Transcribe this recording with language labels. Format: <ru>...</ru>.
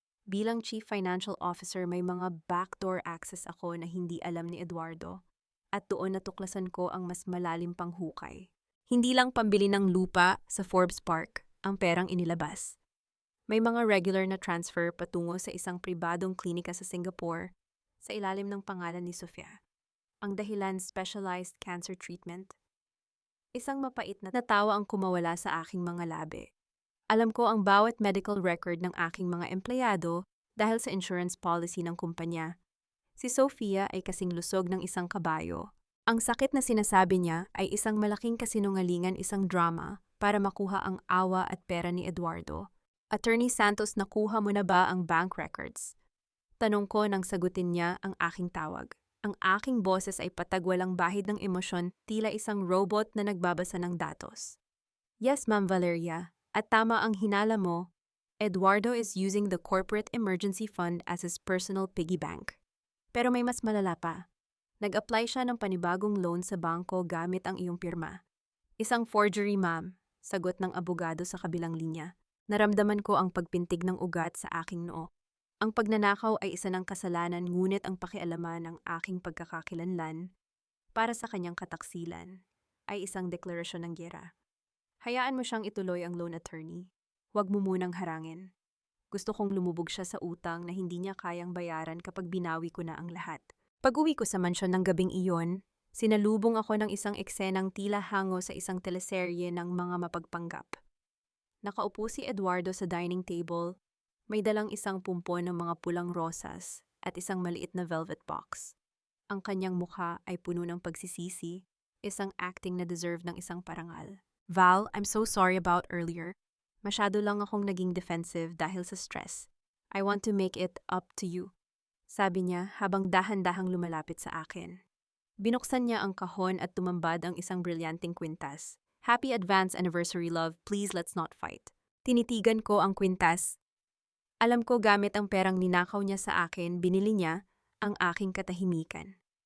<tl>Bilang Chief Financial Officer, may mga backdoor access ako na hindi alam ni Eduardo at doon natuklasan ko ang mas malalim pang hukay. Hindi lang pambili ng lupa sa Forbes Park ang perang inilabas. May mga regular na transfer patungo sa isang pribadong klinika sa Singapore sa ilalim ng pangalan ni Sofia. Ang dahilan, specialized cancer treatment. Isang mapait na tawa ang kumawala sa aking mga labi. Alam ko ang bawat medical record ng aking mga empleyado dahil sa insurance policy ng kumpanya. Si Sofia ay kasing lusog ng isang kabayo. Ang sakit na sinasabi niya ay isang malaking kasinungalingan, isang drama para makuha ang awa at pera ni Eduardo. Attorney Santos, nakuha mo na ba ang bank records? Tanong ko nang sagutin niya ang aking tawag. Ang aking boses ay patagwalang bahid ng emosyon, tila isang robot na nagbabasa ng datos.</tl> <en>Yes, Ma'am Valeria.</en> <tl>At tama ang hinala mo,</tl> <en>Eduardo is using the Corporate Emergency Fund as his personal piggy bank.</en> <tl>Pero may mas malala pa. Nag-apply siya ng panibagong loan sa bangko gamit ang iyong pirma. Isang forgery, ma'am, sagot ng abogado sa kabilang linya. Naramdaman ko ang pagpintig ng ugat sa aking noo. Ang pagnanakaw ay isa ng kasalanan, ngunit ang pakialaman ng aking pagkakakilanlan para sa kanyang kataksilan ay isang deklarasyon ng giyera. Hayaan mo siyang ituloy ang loan attorney. Huwag mo munang harangin. Gusto kong lumubog siya sa utang na hindi niya kayang bayaran kapag binawi ko na ang lahat. Pag-uwi ko sa mansyon ng gabing iyon, sinalubong ako ng isang eksenang tila hango sa isang teleserye ng mga mapagpanggap. Nakaupo si Eduardo sa dining table, may dalang isang pumpon ng mga pulang rosas at isang maliit na velvet box. Ang kanyang mukha ay puno ng pagsisisi, isang acting na deserve ng isang parangal. Val,</tl> <en>I'm so sorry about earlier.</en> <tl>Masyado lang akong naging defensive dahil sa stress.</tl> <en>I want to make it up to you.</en> <tl>Sabi niya habang dahan-dahang lumalapit sa akin. Binuksan niya ang kahon at tumambad ang isang brilyanteng kwintas.</tl> <en>Happy advance anniversary, love. Please let's not fight.</en> <tl>Tinitigan ko ang kwintas. Alam ko gamit ang perang ninakaw niya sa akin, binili niya ang aking katahimikan.</tl>